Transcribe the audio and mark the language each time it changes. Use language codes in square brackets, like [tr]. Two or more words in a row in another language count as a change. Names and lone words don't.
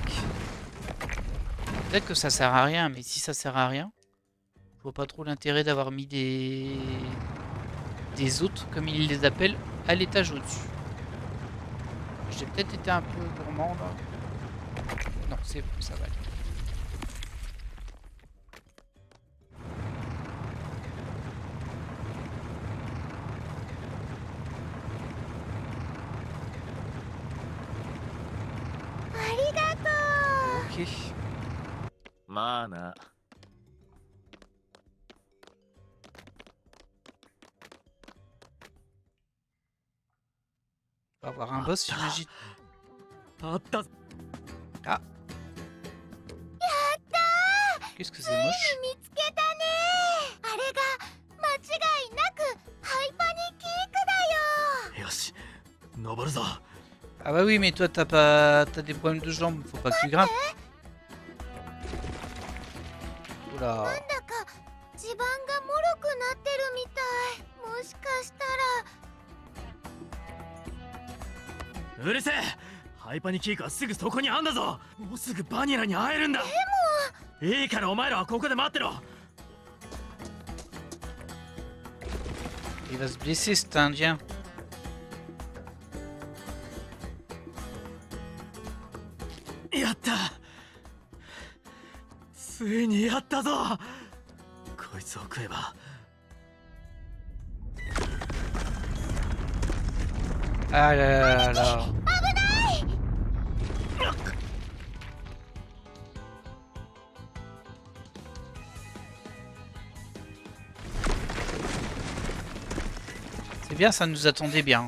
[fr] Peut-être que ça sert à rien, mais si ça sert à rien, je vois pas trop l'intérêt d'avoir mis des hôtes, comme ils les appellent, à l'étage au-dessus. J'ai peut-être été un peu gourmand là. Non, c'est bon, ça va aller. Ok. [ja] まあな。 [fr] On va avoir un boss, j'imagine. [ja] あった。 [fr] Ah. Qu'est-ce que c'est moche. [ja] 見つけたね。あれが間違いなくハイパニキークだよ。よし、登るぞ。 [fr] Ah bah oui, mais toi t'as des problèmes de jambes, faut pas que tu grimpes. Oula. [ja] なんだか地盤が脆くなってるみたい。もしかしたら。うるせえ。ハイパニキークはすぐそこにあんだぞ。もうすぐバニラに会えるんだ。でもいいからお前らはここで待ってろ。 [fr] Il va se blesser cet indien. [ja] やった。ついにやったぞ。こいつを食えば。 [fr] Ah là là là là. C'est bien, ça nous attendait bien.